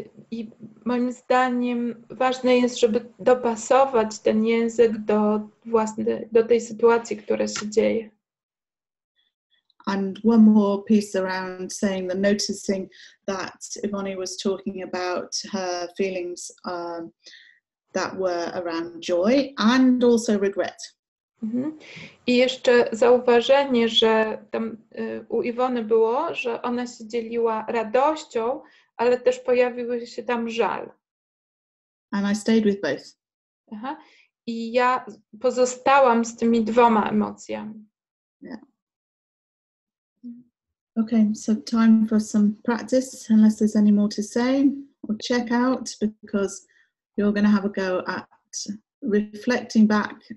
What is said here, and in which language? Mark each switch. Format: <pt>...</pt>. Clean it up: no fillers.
<pl>I moim zdaniem ważne jest, żeby dopasować ten język do tej sytuacji, która się dzieje.</pl> <en>And one more piece around saying the noticing that Ivone was talking about her feelings that were around joy and also regret.</en> <pl>I jeszcze zauważenie, że tam u Iwony było, że ona się dzieliła radością, ale też pojawił się tam żal.</pl> <en>And I stayed with both.</en> <pl>I ja pozostałam z tymi dwoma emocjami.</pl> <en>Yeah. Okay, so time for some practice, unless there's any more to say or check out, because you're going to have a go at reflecting back.</en>